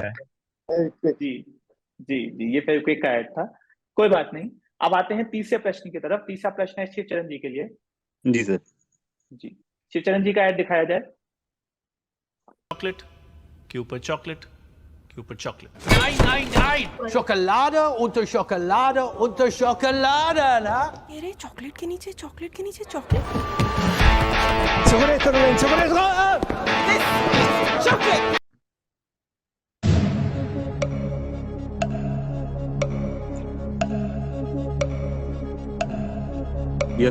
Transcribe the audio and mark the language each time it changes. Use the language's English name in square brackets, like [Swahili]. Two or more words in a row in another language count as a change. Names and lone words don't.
[Hindi] है। जी जी जी, ये फेविक्विक का ऐड था। कोई बात नहीं। अब आते हैं तीसरे प्रश्न की तरफ। तीसरा प्रश्न है शिवचरण जी के लिए। जी सर। जी, शिवचरण जी का ऐड दिखाया जाए। चॉकलेट के ऊपर चॉकलेट के ऊपर चॉकलेट। [German] Nein, nein, nein! Schokolade unter Schokolade unter Schokolade, na? [Hindi] अरे चॉकलेट के नीचे चॉकलेट। Chocolate! यस